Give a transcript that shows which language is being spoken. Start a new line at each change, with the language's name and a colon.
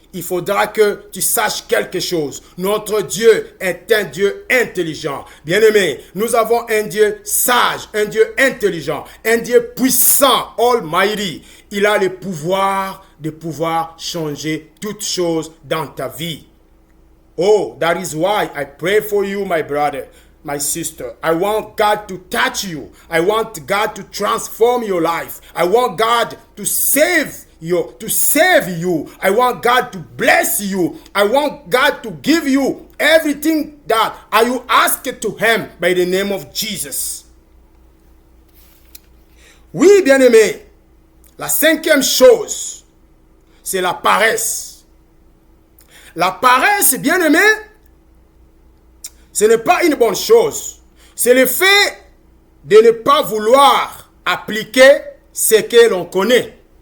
French: Il faudra que tu saches quelque chose. Notre Dieu est un Dieu intelligent. Bien-aimé, nous avons un Dieu sage, un Dieu intelligent, un Dieu puissant, almighty. Il a le pouvoir de pouvoir changer toutes choses dans ta vie.
English: Oh, that is why I pray for you, my brother, my sister. I want God to touch you. I want God to transform your life. I want God to save you. I want God to bless you. I want God to give you everything that you ask to Him by the name of Jesus.
French: Oui, bien-aimé, la cinquième chose, c'est la paresse. La paresse, bien-aimé, ce n'est pas une bonne chose. C'est le fait de ne pas vouloir appliquer ce que l'on connaît.